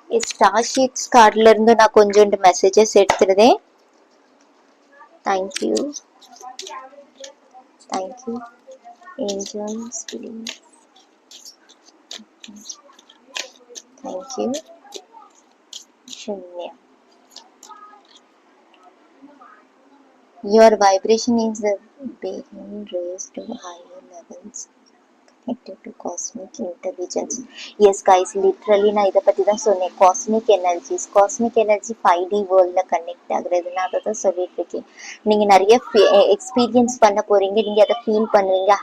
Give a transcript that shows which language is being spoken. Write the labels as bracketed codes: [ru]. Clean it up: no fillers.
[ta] Star sheets கார்ட்ல இருந்து நான் கொஞ்சோண்டு messages எடுத்துருதேன். [en] Thank you, thank you angels, thank you Shunya. Your vibration is being raised to higher levels connected to cosmic intelligence. Yes guys, literally [ta] நான் இதை பத்தி தான் சொன்னேன். Cosmic energies, cosmic energy 5D வேர்ல்ட்ல connect ஆகுறது, நான் அதை தான் சொல்லிட்டு இருக்கேன். நீங்க நிறைய எக்ஸ்பீரியன்ஸ் பண்ண போறீங்க, நீங்க அதை ஃபீல் பண்ணுவீங்க.